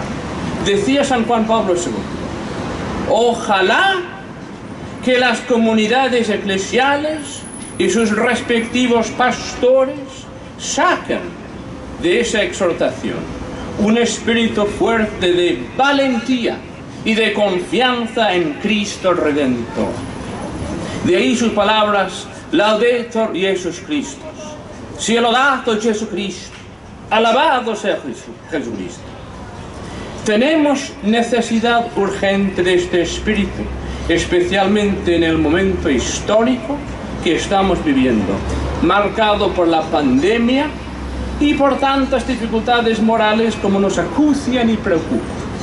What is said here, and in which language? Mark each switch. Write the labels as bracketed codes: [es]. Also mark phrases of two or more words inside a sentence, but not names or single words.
[es] Decía San Juan Pablo II: ojalá que las comunidades eclesiales y sus respectivos pastores saquen de esa exhortación un espíritu fuerte de valentía y de confianza en Cristo Redentor. De ahí sus palabras: [la] Laudetur Jesus Christus, [it] sia lodato Jesucristo, [es] alabado sea Jesucristo. Tenemos necesidad urgente de este espíritu, especialmente en el momento histórico que estamos viviendo, marcado por la pandemia y por tantas dificultades morales como nos acucian y preocupan.